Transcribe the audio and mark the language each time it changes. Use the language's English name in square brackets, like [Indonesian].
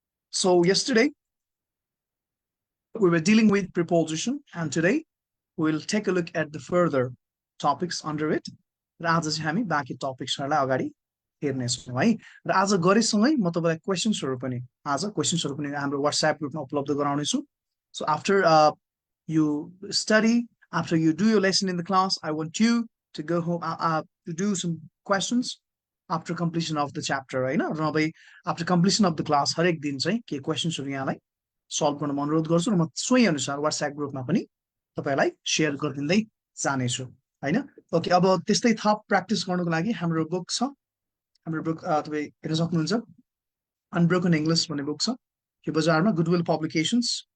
[English] So yesterday we were dealing with preposition and today we'll take a look at the further topics under it। [Nepali] र आज चाहिँ हामी बाँकी टपिक्सहरूलाई अगाडि हेर्नेछौँ है। र आज गरेसँगै म तपाईँलाई क्वेसन्सहरू पनि हाम्रो WhatsApp ग्रुपमा उपलब्ध गराउनेछु। [English] So after you study, after you do your lesson in the class, I want you to go home to do some questions after completion of the chapter होइन। [Nepali] र नभए [English] after completion of the class [Nepali] हरेक दिन चाहिँ के क्वेसन्सहरू यहाँलाई solve गर्न अनुरोध गर्छु र म सोही अनुसार WhatsApp ग्रुपमा पनि तपाईँलाई सेयर गरिदिँदै जानेछु होइन। ओके, अब त्यस्तै थप प्र्याक्टिस गर्नको लागि हाम्रो बुक छ। हाम्रो बुक तपाईँ हेर्न सक्नुहुन्छ, अनब्रोकन इङ्ग्लिस भन्ने बुक छ यो बजारमा, गुडविल पब्लिकेसन्स।